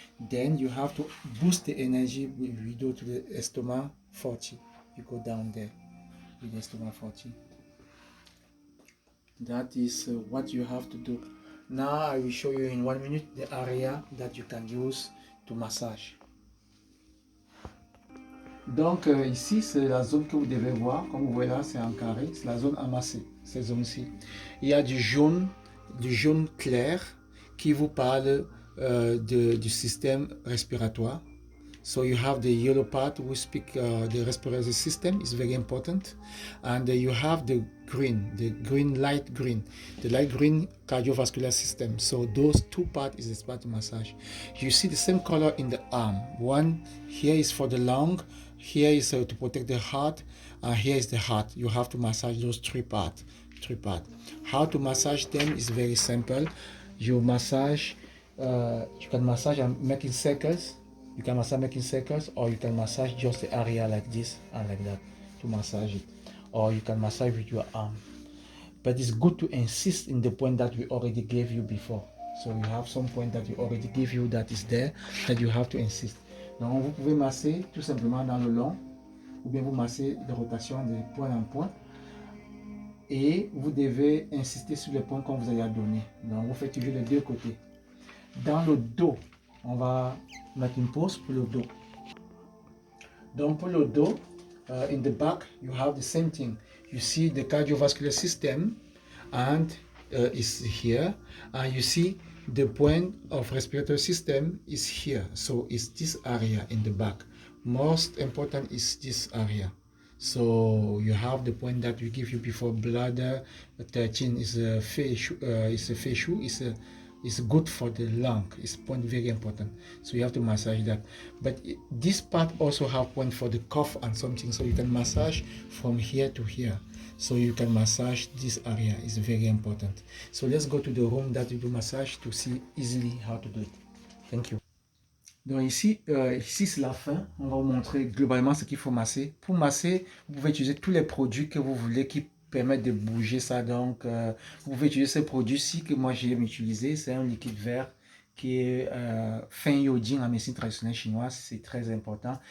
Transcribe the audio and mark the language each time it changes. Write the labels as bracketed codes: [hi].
[en] Then you have to boost the energy. We go to the estoma 40. You go down there with the estoma 40. That is what you have to do. Now I will show you in 1 minute the area that you can use to massage. [fr] Donc ici c'est la zone que vous devez voir, comme vous voyez là c'est en carré, c'est la zone amassée, cette zone-ci. Il y a du jaune clair qui vous parle du système respiratoire. [en] So you have the yellow part which speak the respiratory system is very important, and you have the light green, the light green cardiovascular system. So those two parts is the spot massage. You see the same color in the arm. One here is for the lung, here is to protect the heart, and here is the heart. You have to massage those three parts. How to massage them is very simple. You massage. You can massage and making circles. You can massage making circles, or you can massage just the area like this and like that to massage it, or you can massage with your arm. But it's good to insist in the point that we already gave you before. So you have some point that we already give you that is there that you have to insist. [fr] Donc vous pouvez masser tout simplement dans le long, ou bien vous massez de rotation de point en point, et vous devez insister sur le point qu'on vous a donné. Donc vous faites toujours les deux côtés. Dans le dos, on va mettre une pause pour le dos. Donc pour le dos, [en] in the back, you have the same thing. You see the cardiovascular system, and is here, and you see the point of respiratory system is here. So it's this area in the back. Most important is this area. So you have the point that we give you before bladder 13 is a facial, is good for the lung. It's point very important. So you have to massage that. But this part also have point for the cough and something. So you can massage from here to here. So you can massage this area. It's very important. So let's go to the room that you do massage to see easily how to do it. Thank you. [fr] Donc ici c'est la fin. On va vous montrer globalement ce qu'il faut masser. Pour masser, vous pouvez utiliser tous les produits que vous voulez qui permettent de bouger ça. Donc vous pouvez utiliser ce produit-ci que moi j'ai utilisé. C'est un liquide vert qui est fin iodine en médecine traditionnelle chinoise. C'est très important.